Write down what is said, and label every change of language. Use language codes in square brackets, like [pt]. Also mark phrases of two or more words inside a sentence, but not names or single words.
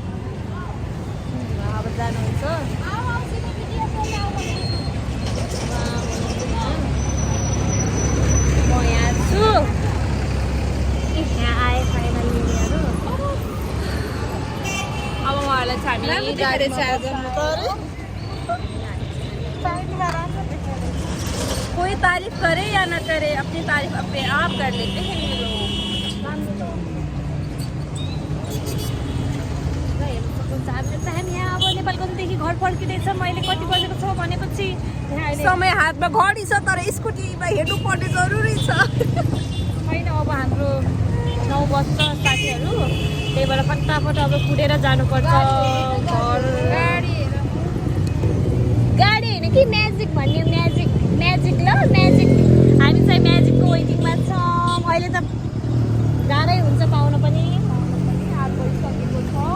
[ne] अब जानुहुन्छ म यहाँ छु यहाँ आए फाइनली अब उहाँहरूलाई छाड्ने [hi] कोई तारीफ करे या न करे अपनी तारीफ अपने आप कर लेते हैं ये लोग [ne] हामी यहाँ अब नेपालगञ्जदेखि घर फर्किँदैछौँ अहिले कति बजेको छ भनेपछि समय हातमा घडी छ तर स्कुटीमा हेर्नु पर्ने जरुरी छ छैन अब हाम्रो 9 बज्छ साथीहरू त्यही भएर फटाफट अब कुदेर जानुपर्छ घर गाडी होइन कि म्याजिक भन्ने म्याजिक ल म्याजिक हामी चाहिँ म्याजिकको वेटिङमा छौँ अहिले त गाह्रै हुन्छ पाउन पनि हात भइसकेको छ